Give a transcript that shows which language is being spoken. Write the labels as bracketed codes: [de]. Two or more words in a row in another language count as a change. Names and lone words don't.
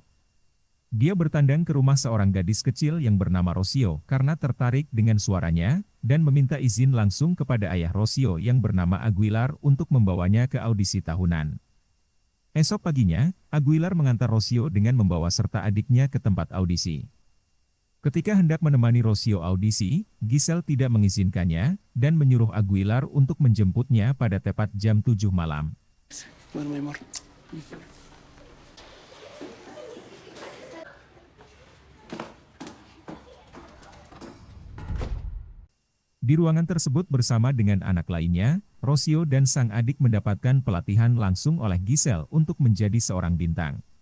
[id] Dia bertandang ke rumah seorang gadis kecil yang bernama Rocio karena tertarik dengan suaranya dan meminta izin langsung kepada ayah Rocio yang bernama Aguilar untuk membawanya ke audisi tahunan. Esok paginya, Aguilar mengantar Rocio dengan membawa serta adiknya ke tempat audisi. Ketika hendak menemani Rocio audisi, Giselle tidak mengizinkannya dan menyuruh Aguilar untuk menjemputnya pada tepat jam 7 malam. [es] Bueno, mi amor. [id] Di ruangan tersebut bersama dengan anak lainnya, Rocio dan sang adik mendapatkan pelatihan langsung oleh Giselle untuk menjadi seorang bintang.